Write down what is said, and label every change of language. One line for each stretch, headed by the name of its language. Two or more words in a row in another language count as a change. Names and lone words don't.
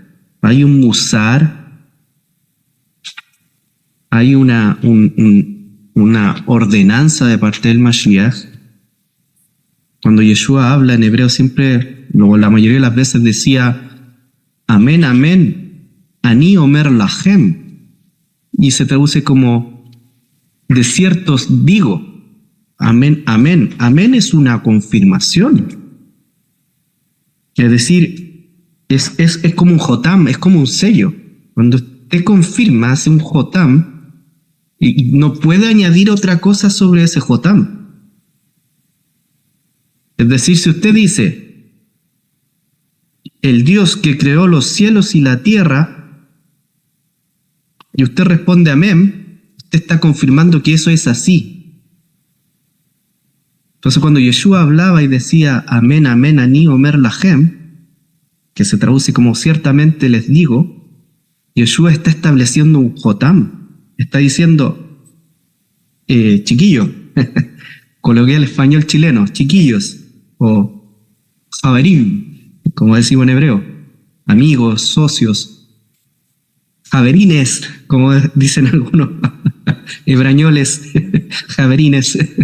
Spanish: Hay un musar, hay una ordenanza de parte del Mashiach. Cuando Yeshua habla en hebreo siempre, la mayoría de las veces decía amén, amén,
Hebrew: אני אומר לכם,
Spanish: y se traduce como De cierto os digo, amén, amén. Amén es una confirmación. Es decir, es como un jotam, es como un sello. Cuando usted confirma, hace un jotam y no puede añadir otra cosa sobre ese jotam. Es decir, si usted dice, el Dios que creó los cielos y la tierra, y usted responde amén, usted está confirmando que eso es así. Entonces cuando Yeshua hablaba y decía amén, amén,
Hebrew: אני אומר לכם,
Spanish: que se traduce como ciertamente les digo, Yeshua está estableciendo un jotam, está diciendo, chiquillo, coloquial español chileno, chiquillos, o javerín, como decimos en hebreo, amigos, socios, javerines, como dicen algunos hebrañoles, javerines.